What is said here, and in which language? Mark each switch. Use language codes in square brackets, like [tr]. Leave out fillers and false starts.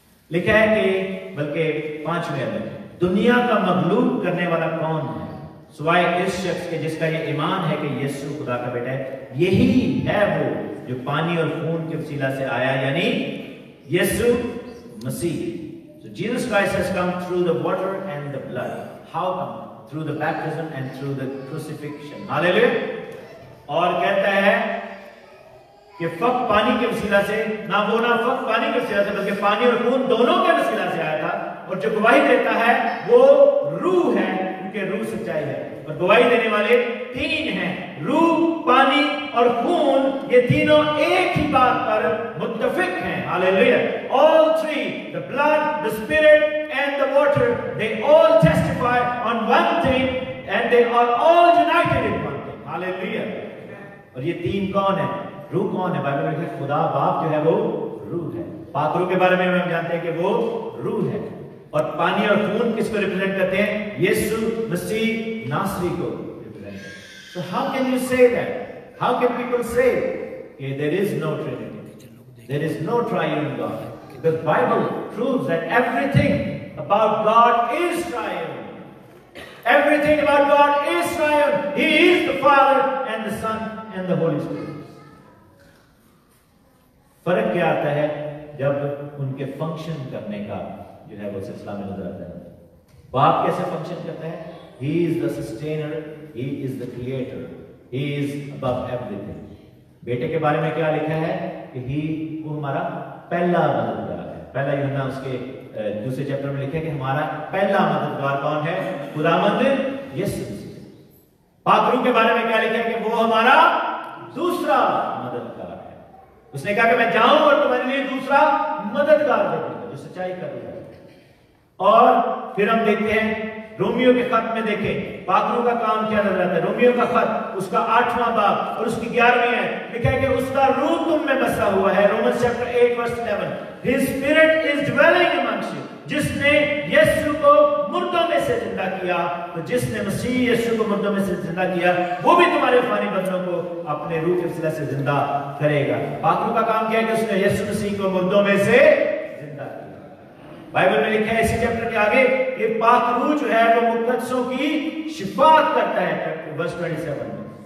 [hi] लिखा है कि बल्कि 5वें में दुनिया का मगलूब करने वाला कौन है सिवाय इस शख्स के जिसका ये ईमान है कि यीशु खुदा का बेटा है। यही है वो जो पानी और खून के वसीला से आया, यानी यीशु मसीह। [en] So Jesus Christ has come through the water and the blood. How come? Through the baptism and through the crucifixion. Hallelujah. [hi] और कहता है कि फक्त पानी के वसीला से ना फक्त पानी के वसीला से बल्कि पानी और खून दोनों के वसीला से आया था। और जो गवाही देता है वो रूह है, क्योंकि रूह सच्चाई है। और गवाही देने वाले 3 हैं, रूह, पानी और खून। ये तीनों एक ही बात पर मुत्तफिक हैं। Hallelujah. [en] All three, the blood, the spirit and the water, they all testify on one thing and they are all united in one thing. [hi] Hallelujah. और ये 3 कौन है? रूह कौन है? बाइबल में लिखा है खुदा बाप जो है वो रूह है। पाक रूह के बारे में हम जानते हैं कि वो रूह है। और पानी और खून किसको रिप्रेजेंट करते हैं? यीशु मसीह नासरी को रिप्रेजेंट करते हैं। [en] So how can you say that? How can people say that there is no Trinity? There is no triune God. The Bible proves that everything about God is triune. Everything about God is triune. He is the Father and the Son and the Holy Spirit. [hi] फर्क क्या आता है जब उनके function करने का जो है वो सिलसिला में नजर आता है। बाप कैसे फंक्शन करता है? [en] He is the sustainer, he is the creator, he is above everything. [hi] बेटे के बारे में क्या लिखा है कि वो हमारा पहला मददगार है। पहला यूहन्ना उसके दूसरे चैप्टर में लिखा है कि हमारा पहला मददगार कौन है? खुदावंद यीशु मसीह। पाक रूह के बारे में क्या लिखा है कि वो हमारा दूसरा मददगार है। उसने कहा कि मैं जाऊं और तुम्हारे लिए दूसरा मददगार भेजूंगा जो सच्चाई कर रहा है। और फिर हम देखते हैं रोमियो के खत में देखें पाकरू का काम क्या नजर आता है। रोमियो का खत उसका 8वां बाब और उसकी 11वीं है लिखा है कि उसका रूह तुम में बसा हुआ है। [en] Romans chapter 8 verse 11, His Spirit is dwelling amongst you। [hi] जिसने यीशु को मुर्दों में से जिंदा किया, तो जिसने मसीह यीशु को मुर्दों में से जिंदा किया वो भी तुम्हारे फानी बंदों को अपने रूह के वसीला से जिंदा करेगा। पाकरू का काम क्या है कि उसने यीशु मसीह को मुर्दों में से जिंदा किया। बाइबल में लिखा है इसी चैप्टर के आगे कि पाक रूह जो है वो मुकद्दसों की शिफात करता है वर्स 27 में।